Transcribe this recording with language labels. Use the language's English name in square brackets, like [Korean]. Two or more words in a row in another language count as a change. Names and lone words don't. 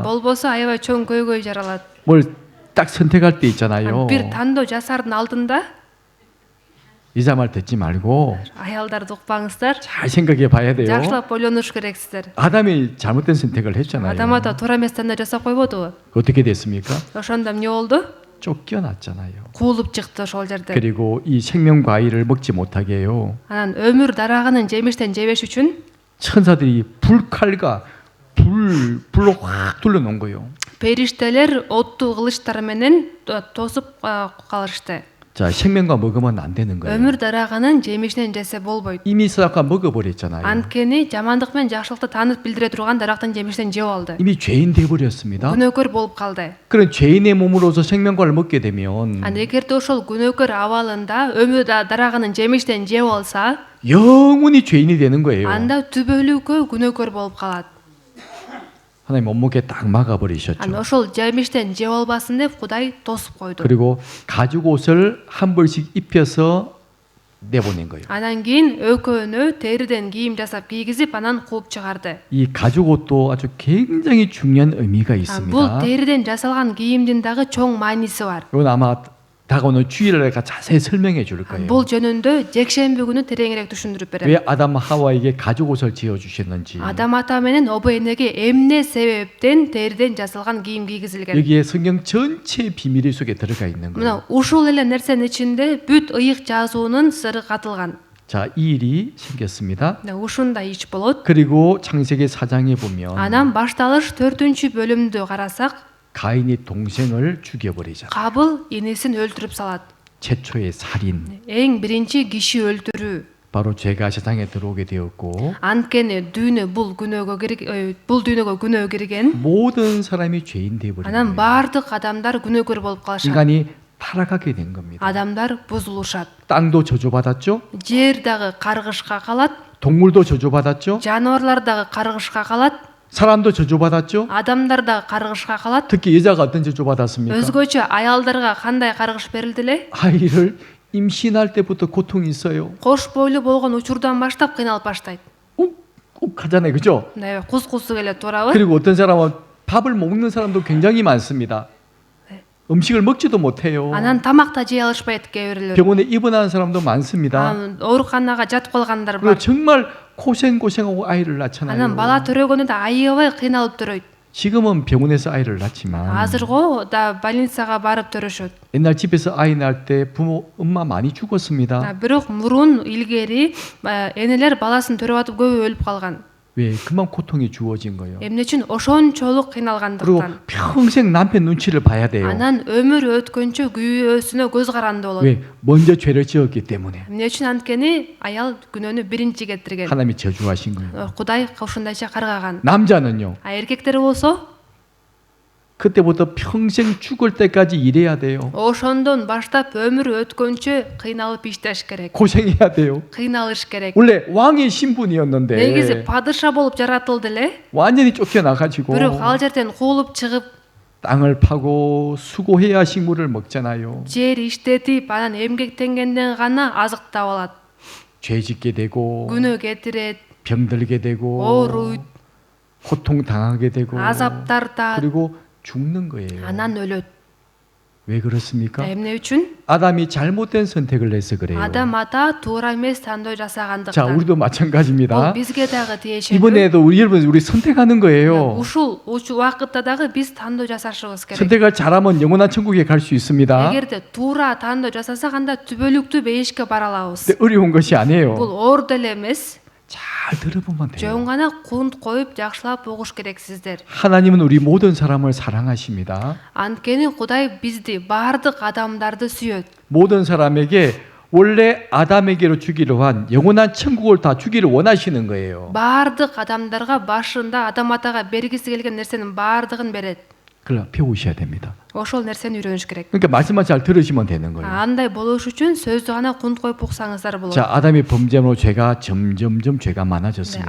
[Kyrgyz] Болбосо аябай чоң көйгөй жаралат. [Korean] 뭘 딱 선택할 때 있잖아요. [Kyrgyz] Бир тандоо жасардын алдында [Korean] 여자 말 듣지 말고 [Kyrgyz] аялдарды укпаңыздар. [Korean] 잘 생각해 봐야 돼요. [Kyrgyz] Жакшылап ойлонуш керексиздер. [Korean] 아담이 잘못된 선택을 했잖아요. [Kyrgyz] Адам ата туура эмес тандоо жасап койбодубу? [Korean] 어떻게 됐습니까? [Kyrgyz] Ошондо эмне болду? [Korean] 쫓겨났잖아요. [Kyrgyz] Куулуп чыкты ошол жерде. [Korean] 그리고 이 생명 과일을 먹지 못하게 해요. [Kyrgyz] Анан өмүр дарагынын жемиштен жебеш үчүн [Korean] 천사들이 불칼과 불로 확 둘러놓은 거예요. [Kyrgyz] периштелер оттуу кылычтары менен тосуп калышты. [Korean] 자, 생명과 먹으면 안 되는 거예요. [Kyrgyz] өмүр дарагынын жемишинен жесе болбойт. [Korean] 이미 선악과 먹어버렸잖아요. [Kyrgyz] Анткени жамандык менен жакшылыкты таанып билдире турган дарактын жемишинен жеп алды. [Korean] 이미 죄인 돼버렸습니다. [Kyrgyz] күнөөкөр болуп калды. [Korean] 그런 죄인의 몸으로서 생명과를 먹게 되면 [Kyrgyz] Анан эгерде ошол күнөөкөр абалында өмүр дарагынын жемиштен жеп алса, [Korean] 영원히 죄인이 되는 거예요. [Kyrgyz] анда түбөлүккө күнөөкөр болуп калат. [Korean] 하나님 몸무게 딱 막아버리셨죠. [Kyrgyz] Анан ошол жемиштен жеп албасын деп Кудай тосуп койду. [Korean] 그리고 가죽 옷을 한 벌씩 입혀서 내보낸 거예요. [Kyrgyz] Анан кийин экөөнө териден кийим жасап кийгизип, анан кууп чыгарды. [Korean] 이 가죽 옷도 아주 굉장히 중요한 의미가 [Kyrgyz] Бул [Korean] 있습니다. [Kyrgyz] териден жасалган кийимдин дагы чоң мааниси бар. [Korean] 이건 아마 다가오는 주일에 내가 자세히 설명해 줄 거예요. [Kyrgyz] Бул жөнүндө жекшемби күнү тереңирээк түшүндүрүп берем. [Korean] 왜 아담 하와에게 가죽 옷을 지어 주셨는지. [Kyrgyz] Адам ата менен обо энеге эмне себептен териден жасалган кийим кийгизилген? [Korean] 여기에 성경 전체의 비밀이 속에 들어가 있는 거예요. [Kyrgyz] Мына ушул эле нерсенин ичинде бүт ыйык жазуунун сыры катылган. [Korean] 자, 이 일이 생겼습니다. [Kyrgyz] Ушундай иш болот. [Korean] 그리고 창세기 4장에 보면 [Kyrgyz] Анан башталыш 4-чү бөлүмдү карасак, [Korean] 가인이 동생을 죽여버리잖아요. [Kyrgyz] Кабыл энесин өлтүрүп салат. [Korean] 최초의 살인. [Kyrgyz] Эң биринчи киши өлтүрүү. [Korean] 바로 죄가 세상에 들어오게 되었고 [Kyrgyz] Анткени бул дүйнөгө күнөө кирген. [Korean] 모든 사람이 죄인 되어버린 [Kyrgyz] Анан [Korean] 거예요. [Kyrgyz] баардык адамдар күнөөкөр болуп калышат. [Korean] 인간이 타락하게 된 겁니다. [Kyrgyz] Адамдар бузулушат. [Korean] 땅도 저주받았죠. [Kyrgyz] Жер дагы каргышка калат. [Korean] 동물도 저주받았죠. [Kyrgyz] Жаныбарлар дагы каргышка калат. [Korean] 사람도 저주받았죠. [Kyrgyz] Адамдар дагы каргышка калат. [Korean] 특히 여자가 어떤 저주받았습니까? [Kyrgyz] Өзгөчө аялдарга кандай каргыш берилди эле? [Korean] 아이를 임신할 때부터 고통이 있어요. [Kyrgyz] Кош бойлуу болгон учурдан баштап кыйналып баштайт. [Korean] 욱 하잖아요. 그죠? [Kyrgyz] Мындай кус-кусу келет, туурабы? [Korean] 그리고 어떤 사람은 밥을 먹는 사람도 굉장히 많습니다. 음식을 먹지도 못해요. [Kyrgyz] Анан тамак да жей алышпайт кээ бирлер. [Korean] 병원에 입원하는 사람도 많습니다. [Kyrgyz] Ооруканага жатып калгандар [Korean] 그리고 [Kyrgyz] бар. [Korean] 정말 고생하고 아이를 낳잖아요. [Kyrgyz] Анан бала төрөгөндө да аябай кыйналып төрөйт. [Korean] 지금은 병원에서 아이를 낳지만 [Kyrgyz] Азырго да больницага барып төрөшөт. [Korean] 옛날 집에서 아이 낳을 때 부모 엄마 많이 죽었습니다. [Kyrgyz] Бирок мурун илгери энелер баласын төрөп атып көбү өлүп калган. [Korean] 왜? 그만 고통이 주어진 거예요. [Kyrgyz] Эмне үчүн? Ошончолук [Korean] 그리고 [Kyrgyz] кыйналгандыктан. [Korean] 평생 남편 눈치를 봐야 돼요. [Kyrgyz] Анан өмүр өткөнчө күйөөсүнө көз каранды болот. [Korean] 왜? 먼저 죄를 지었기 때문에. [Kyrgyz] Эмне үчүн? Анткени аял күнөөнү биринчи кетирген. [Korean] 하나님이 저주하신 거예요. [Kyrgyz] Кудай ушундайча каргаган. [Korean] 남자는요. [Kyrgyz] Эркектер болсо [Korean] 그때부터 평생 죽을 때까지 일해야 돼요. [Kyrgyz] ошондон баштап өмүрү өткөнчө кыйналып иштеш керек. [Korean] 고생해야 돼요. [Kyrgyz] Кыйналыш керек. [Korean] 원래 왕의 신분이었는데 [Kyrgyz] негизи падыша болуп жаратылды эле. [Korean] 완전히 쫓겨나가지고 [Kyrgyz] бирок ал жерден куулуп чыгып [Korean] 땅을 파고 수고해야 식물을 먹잖아요. [Kyrgyz] жер иштетип анан эмгектенгенден гана азык таап алат. [Korean] 죄 짓게 되고 [Kyrgyz] күнөө кетирет, [Korean] 병들게 되고 [Kyrgyz] ооруйт, [Korean] 고통 당하게 되고 [Kyrgyz] азап тартат, [Korean] 그리고 죽는 거예요. [Kyrgyz] анан өлөт. [Korean] 왜 그렇습니까? [Kyrgyz] эмне үчүн? [Korean] 아담이 잘못된 선택을 해서 그래요. [Kyrgyz] адам ата туура эмес тандоо [Korean] 자, [Kyrgyz] жасагандыктан. [Korean] 우리도 마찬가지입니다. [Kyrgyz] бул бизге дагы тиешелүү. [Korean] 이번에도 우리 선택하는 거예요. [Kyrgyz] ушул убакытта дагы биз тандоо жасашыбыз керек. [Korean] 선택을 잘하면 영원한 천국에 갈 수 있습니다. [Kyrgyz] эгерде туура тандоо жасасак анда түбөлүктүү бейишке бара алабыз. [Korean] 근데 어려운 것이 아니에요. [Kyrgyz] бул оор деле эмес. [Korean] 잘 들어보면 돼요. [Kyrgyz] жөн гана кунт коюп жакшылап угуш керек сиздер. [Korean] 하나님은 우리 모든 사람을 사랑하십니다. [Kyrgyz] анткени Кудай бизди баардык адамдарды сүйөт. [Korean] 모든 사람에게 원래 아담에게로 주기로 한 영원한 천국을 다 주기를 원하시는 거예요. [Kyrgyz] баардык адамдарга башында адам атага бергиси келген нерсенин баардыгын берет. [Korean] 그걸 배우셔야 됩니다. [Kyrgyz] ошол нерсени үйрөнүш керек. [Korean] 그러니까 말씀만 잘 들으시면 되는 거예요. [Kyrgyz] андай болуш үчүн сөздү гана кунт коюп уксаңыздар болот. [Korean] 자, 아담이 범죄로 죄가 점점점 죄가 많아졌습니다.